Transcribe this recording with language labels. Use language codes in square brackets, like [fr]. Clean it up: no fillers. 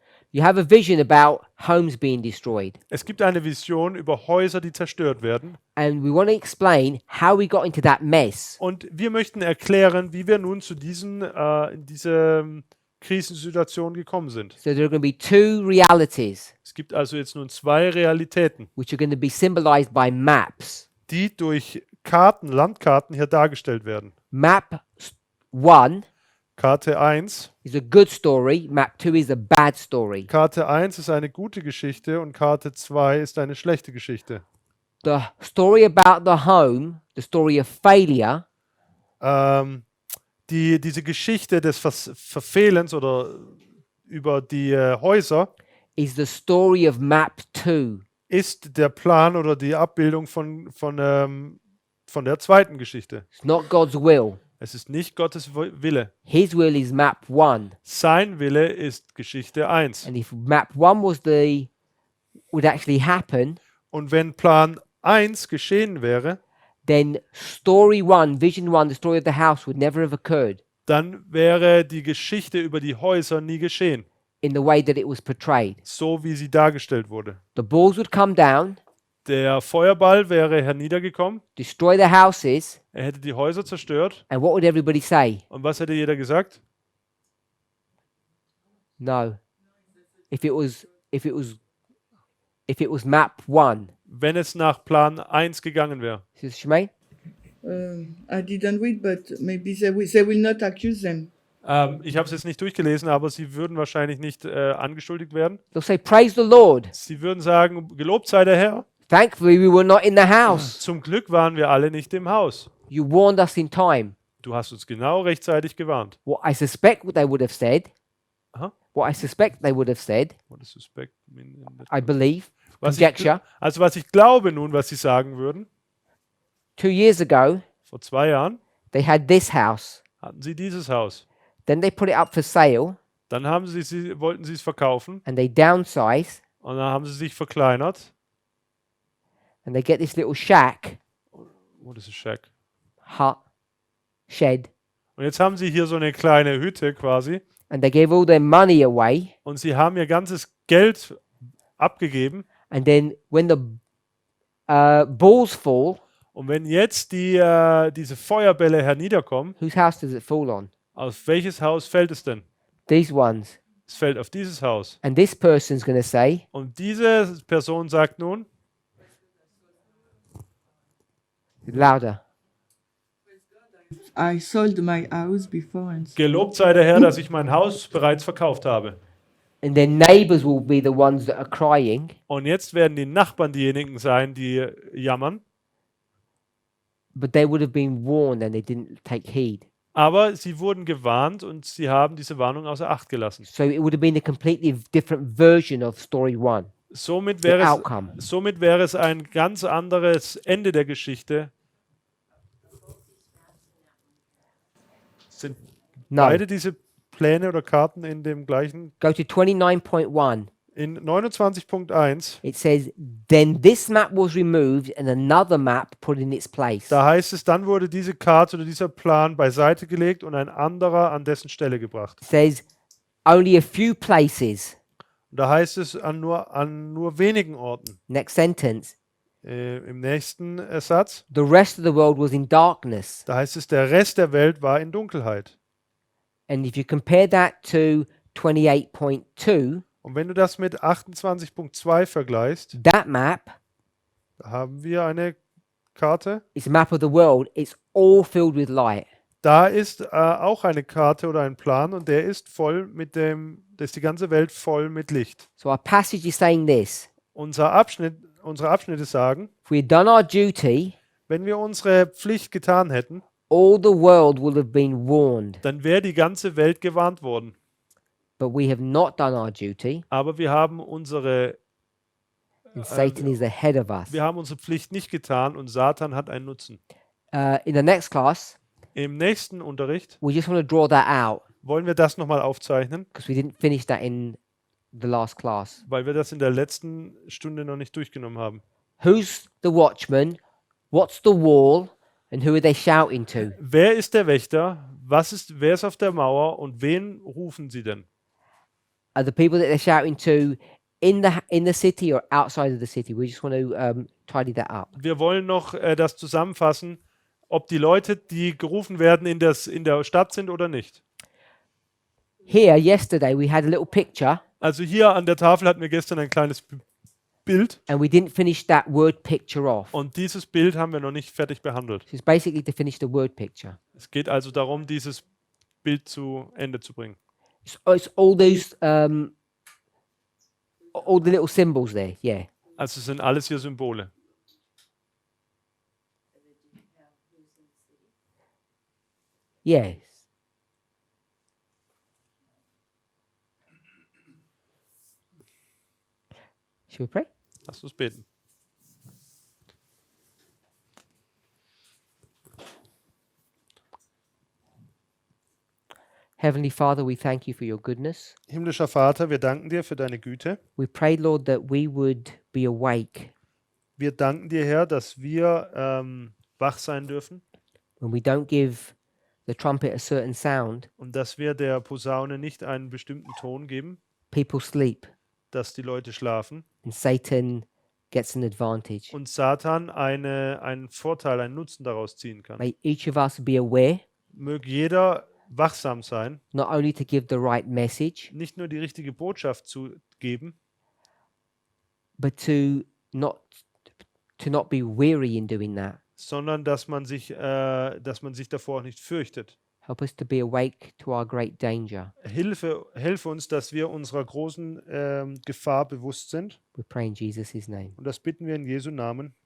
[en] You have a vision about homes being destroyed. [de] Es gibt eine Vision über Häuser, die zerstört werden. [en] And we want to explain how we got into that mess. [de] Und wir möchten erklären, wie wir nun zu in diese Krisensituation gekommen sind. [en] So there are going to be two realities, [de] Es gibt also jetzt nun zwei Realitäten, [en] which are going to be symbolized by maps. [de] die durch Karten, Landkarten hier dargestellt werden. [en] Map 1 [de] Karte 1. [en] is a good story. Map 2 is a bad story. [de] Karte 1 ist eine gute Geschichte und Karte 2 ist eine schlechte Geschichte. [en] The story about the home, the story of failure, [de] Diese Geschichte des Verfehlens oder über die Häuser [en] is the story of map 2. [de] ist der Plan oder die Abbildung von der zweiten Geschichte. [en] It's not God's will. [de] Es ist nicht Gottes Wille. [en] His will is map 1. [de] Sein Wille ist Geschichte 1. [en] And if map 1 would actually happen, [de] Und wenn Plan 1 geschehen wäre, [en] then story 1, vision 1, the story of the house would never have occurred [de] dann wäre die Geschichte über die Häuser nie geschehen, [en] in the way that it was portrayed. [de] so wie sie dargestellt wurde. [en] The balls would come down, [de] Der Feuerball wäre herniedergekommen, [en] destroy the houses, [de] er hätte die Häuser zerstört. [en] and what would everybody say? [de] Und was hätte jeder gesagt? [en] No. If it was map 1. [de] Wenn es nach Plan 1 gegangen wäre. [en] Sister Shemaine? I didn't read, but maybe they will not accuse them. [de] Ich habe es jetzt nicht durchgelesen, aber sie würden wahrscheinlich nicht angeschuldigt werden. [en] They'll say, praise the Lord. [de] Sie würden sagen, gelobt sei der Herr. [en] Thankfully we were not in the house. [de] Zum Glück waren wir alle nicht im Haus. [en] You warned us in time. [de] Du hast uns genau rechtzeitig gewarnt. [en] What I suspect what they would have said, Huh? what I suspect they would have said, What does suspect mean in that? I believe, [de] Was [en] conjecture, [de] was ich glaube nun, was sie sagen würden, [en] 2 years ago, [de] vor 2 Jahren [en] they had this house. [de] hatten sie dieses Haus. [en] Then they put it up for sale [de] Dann wollten sie es verkaufen [en] and they downsize [de] und dann haben sie sich verkleinert. [en] and they get this little shack, What is a shack? hut, shed, [de] Und jetzt haben sie hier so eine kleine Hütte quasi [en] and they gave all their money away. [de] und sie haben ihr ganzes Geld abgegeben. [en] And then when the balls fall, [de] Und wenn jetzt diese Feuerbälle herniederkommen, [en] whose house does it fall on? [de] auf welches Haus fällt es denn? [en] These ones. [de] Es fällt auf dieses Haus. [en] And this person's going to say, [de] Und diese Person sagt nun, [en] louder, I sold my house before and so [de] gelobt sei der Herr, dass ich mein Haus bereits verkauft habe. [en] and their neighbors will be the ones that are crying. [de] Und jetzt werden die Nachbarn diejenigen sein, die jammern. [en] But they would have been warned and they didn't take heed. [de] Aber sie wurden gewarnt und sie haben diese Warnung außer Acht gelassen. [en] So it would have been a completely different version of story 1. [de] Somit [en] The outcome. [de] wäre es ein ganz anderes Ende der Geschichte. Sind [en] No. [de] beide diese Pläne oder Karten in dem gleichen? [en] Go to 29.1. In 29.1, It says, then this map was removed and another map put in its place. [de] da heißt es, dann wurde diese Karte oder dieser Plan beiseite gelegt und ein anderer an dessen Stelle gebracht. [en] It says, only a few places. [de] Und da heißt es an nur wenigen Orten. [en] Next sentence. [de] Im nächsten Satz, [en] The rest of the world was in darkness. [de] da heißt es, der Rest der Welt war in Dunkelheit. [en] And if you compare that to 28.2, [de] Und wenn du das mit 28.2 vergleichst, [en] that map [de] da haben wir eine Karte. [en] is a map of the world. It's all filled with light. [de] Da ist auch eine Karte oder ein Plan und der ist da ist die ganze Welt voll mit Licht. [en] So our passage is saying this. [de] Unsere Abschnitte sagen, [en] If we had done our duty, [de] wenn wir unsere Pflicht getan hätten, [en] all the world would have been warned. [de] dann wäre die ganze Welt gewarnt worden. [en] But we have not done our duty, [de] Aber wir haben unsere [en] and Satan is ahead of us. [de] Pflicht nicht getan und Satan hat einen Nutzen. [en] In the next class, [de] Im nächsten Unterricht [en] we just want to draw that out [de] wollen wir das nochmal aufzeichnen, [en] because we didn't finish that in the last class. [de] weil wir das in der letzten Stunde noch nicht durchgenommen haben. [en] Who's the watchman? What's the wall? And who are they shouting to? [de] Wer ist der Wächter? Wer ist auf der Mauer und wen rufen sie denn? [en] Are the people that they're shouting to in the city or outside of the city? We just want to tidy that up. [de] Wir wollen noch das zusammenfassen, ob die Leute, die gerufen werden, in der Stadt sind oder nicht. [en] Here, yesterday, we had a little picture, [de] Also hier an der Tafel hatten wir gestern ein kleines Bild [en] and we didn't finish that word picture off. [de] und dieses Bild haben wir noch nicht fertig behandelt. [en] So it's basically to finish the word picture. [de] Es geht also darum, dieses Bild zu Ende zu bringen. [en] It's all those, all the little symbols there. Yeah. [de] Also es sind alles hier Symbole. [en] Yes. Shall we pray? [de] Lass uns beten. [en] Heavenly Father, we thank you for your goodness. [de] Himmlischer Vater, wir danken dir für deine Güte. [en] We pray, Lord, that we would be awake [de] Wir danken dir, Herr, dass wir wach sein dürfen [en] when we don't give the trumpet a certain sound. [de] und dass wir der Posaune nicht einen bestimmten Ton geben, [en] People sleep [de] dass die Leute schlafen [en] and Satan gets an advantage. [de] und Satan einen Vorteil, einen Nutzen daraus ziehen kann. [en] May each of us be aware, [de] Möge jeder wachsam sein, [en] not only to give the right message, [de] nicht nur die richtige Botschaft zu geben, [en] but to not be weary in doing that. [de] sondern dass man sich davor auch nicht fürchtet. [en] Help us to be awake to our great danger. [de] Hilfe uns, dass wir unserer großen Gefahr bewusst sind. [en] We pray in Jesus' name. [de] Und das bitten wir in Jesu Namen.